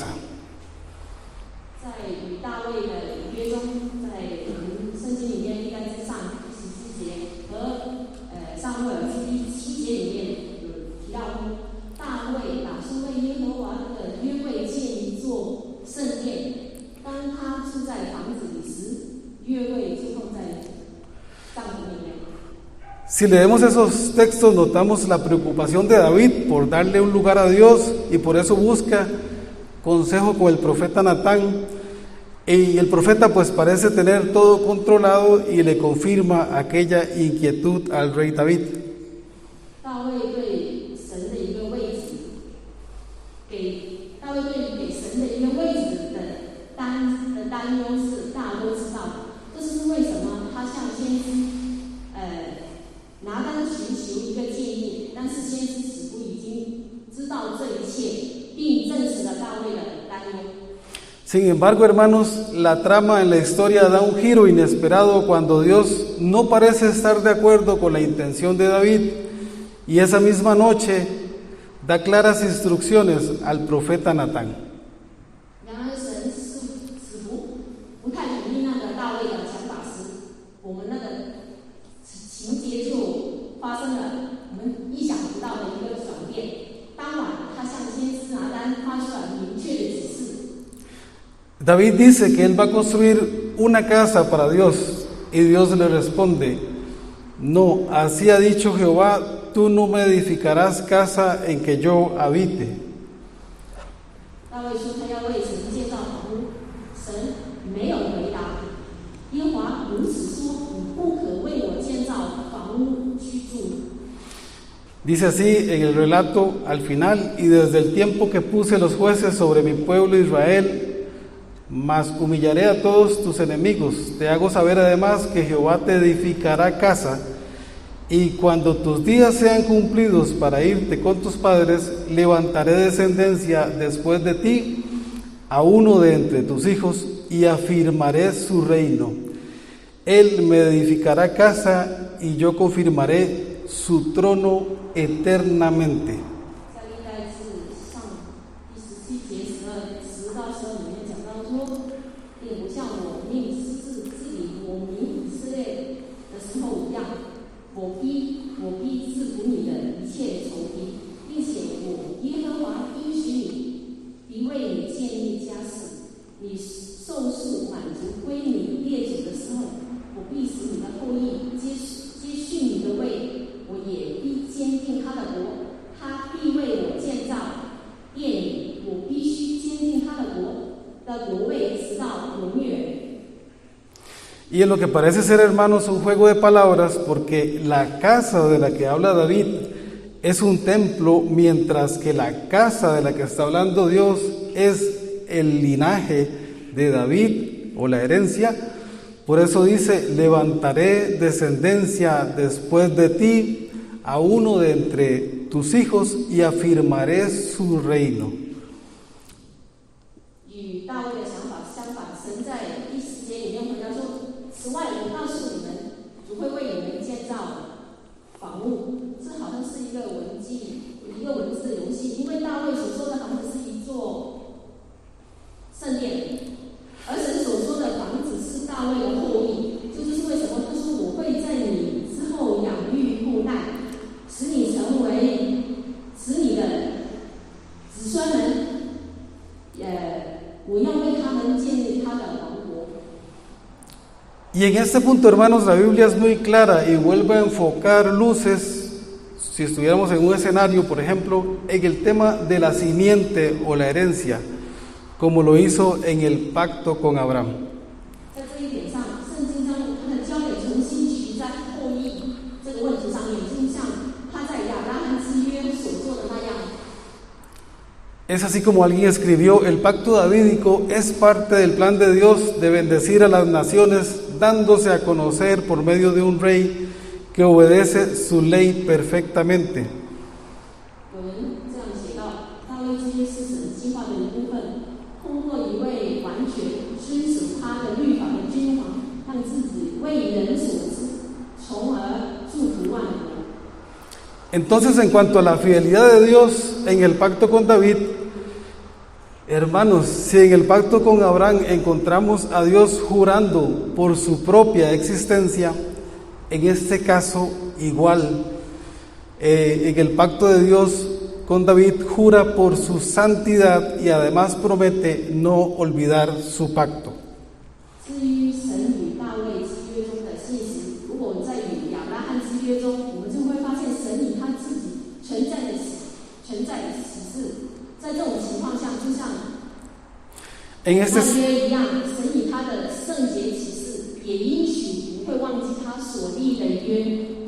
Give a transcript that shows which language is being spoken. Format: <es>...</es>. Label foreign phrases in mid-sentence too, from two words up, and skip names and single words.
<zh>在与大卫的约中，在圣经里面应该是上14节和撒母耳记第7节里面有提到过，大卫打算为耶和华的约柜建一座圣殿。当他住在房子里时，约柜就放在帐篷里面。</zh> <es>Si leemos esos textos, notamos la preocupación de David por darle un lugar a Dios y por eso busca consejo con el profeta Natán. Y el profeta pues parece tener todo controlado y le confirma aquella inquietud al rey David.</es> <zh>大卫对神的一个位置，大卫对给神的一个位置的担忧是大家都知道。这是为什么他向先知拿单寻求一个建议，但是先知似乎已经知道这一切，并证实了大卫的担忧。</zh> <es>Sin embargo, hermanos, la trama en la historia da un giro inesperado cuando Dios no parece estar de acuerdo con la intención de David y esa misma noche da claras instrucciones al profeta Natán.</es> <zh>然而，神似乎不太同意那个大卫的想法时，我们那个情节就发生了我们意想不到的一个转变。当晚，他向先知拿单发出了明确的指示。</zh> <es>David dice que él va a construir una casa para Dios y Dios le responde, no, así ha dicho Jehová, tú no me edificarás casa en que yo habite.</es> <zh>大卫说他要为神建造房屋，神没有回答。耶和华如此说：“你不可为我建造房屋居住。”</zh> <es>Dice así en el relato al final, y desde el tiempo que puse los jueces sobre mi pueblo Israel, mas humillaré a todos tus enemigos. Te hago saber además que Jehová te edificará casa, y cuando tus días sean cumplidos para irte con tus padres, levantaré descendencia después de ti a uno de entre tus hijos, y afirmaré su reino. Él me edificará casa, y yo confirmaré su trono eternamente.</es> <zh>在历代志上第17节10到12里面讲到说，并不像我命治理我民以色列的时候一样，我必治服你的一切仇敌，并且我耶和华应许你，必为你建立家室。你寿数满足归你列祖的时候，我必使你的后裔接续你的位。我也必坚定他的国，他必为我建造殿宇，我必须坚定他的国位，直到永远。</zh> <es>Y en lo que parece ser, hermanos, un juego de palabras, porque la casa de la que habla David es un templo, mientras que la casa de la que está hablando Dios es el linaje de David o la herencia. Por eso dice: levantaré descendencia después de ti, a uno de entre tus hijos, y afirmaré su reino.</es> <zh>与大卫的想法相反，神在第10节里面回答说：“此外，我告诉你们，主会为你们建造房屋。” 这好像是一个文字游戏，因为大卫所说的房子是一座圣殿，而神所说的房子是大卫的后裔。这就是为什么他说：“我会在你之后养育后代，使你的子孙们，我要为他们建立他的王国。”</zh> <es>Y en este punto, hermanos, la Biblia es muy clara y vuelve a enfocar luces, si estuviéramos en un escenario, por ejemplo, en el tema de la simiente o la herencia, como lo hizo en el pacto con Abraham.</es> <zh>在这一点上，圣经将它的焦点重新取在后裔这个问题上面，就像他在亚伯拉罕之约所做的那样。</zh> <es>Es así como alguien escribió: el pacto davídico es parte del plan de Dios de bendecir a las naciones, dándose a conocer por medio de un rey que obedece su ley perfectamente.</es> <zh>有人这样写道：大卫之约是神计划的一部分，通过一位完全遵守他的律法的君王，让自己为人所知，从而祝福万国。</zh> <es>Entonces, en cuanto a la fidelidad de Dios en el pacto con David, hermanos, si en el pacto con Abraham encontramos a Dios jurando por su propia existencia, en este caso igual, en el pacto de Dios con David jura por su santidad y además promete no olvidar su pacto.</es> <zh>至于神与大卫之约中的信息，如果我们在与亚伯拉罕之约中，我们就会发现神以他自己存在的启示。在这种情况下，就像那约一样，神以他的圣洁启示，也应许不会忘记他所立的约。</zh>